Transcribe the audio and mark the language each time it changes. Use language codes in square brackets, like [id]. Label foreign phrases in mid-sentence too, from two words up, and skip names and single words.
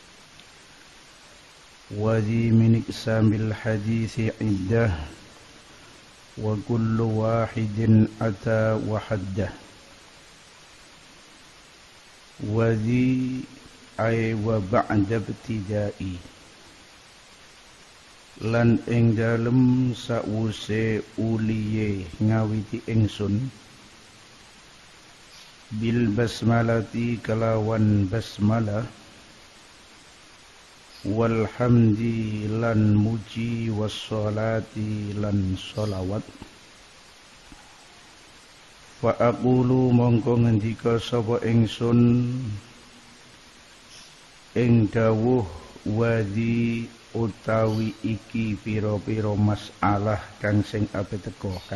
[ar] وذي من إقسام الحديث عدة وكل واحد أتى وحده وذي أي وبعد ابتدائي [jv] lan ing dalem sawuse uliye ngawiti ingsun [ar] بالبسملة [jv] kalawan basmalah walhamdi lan muji wassalati lan sholawat [ar] فأقول [jv] mongko ngendika sapa ingsun ing dawuh wadi utawi iki pira-pira masalah kang sing ape teka